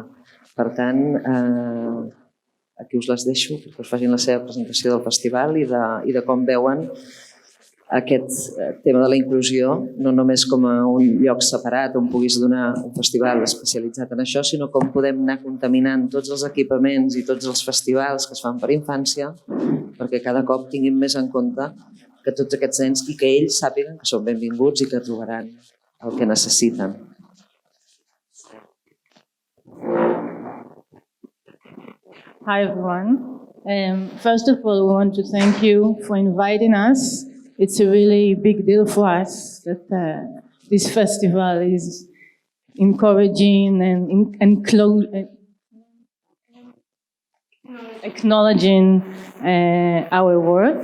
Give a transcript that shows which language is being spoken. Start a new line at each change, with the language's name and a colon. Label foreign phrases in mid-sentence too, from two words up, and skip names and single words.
Catalan: Per tant, aquí us les deixo, que us facin la seva presentació del festival i de com veuen aquest tema de la inclusió, no només com a un lloc separat on puguis donar un festival especialitzat en això, sinó com podem anar contaminant tots els equipaments i tots els festivals que es fan per infància perquè cada cop tinguin més en compte que tots aquests nens i que ells sàpiguen que són benvinguts i que trobaran el que necessiten.
English: Hi everyone. First of all, we want to thank you for inviting us. It's a really big deal for us that this festival is encouraging and acknowledging our work.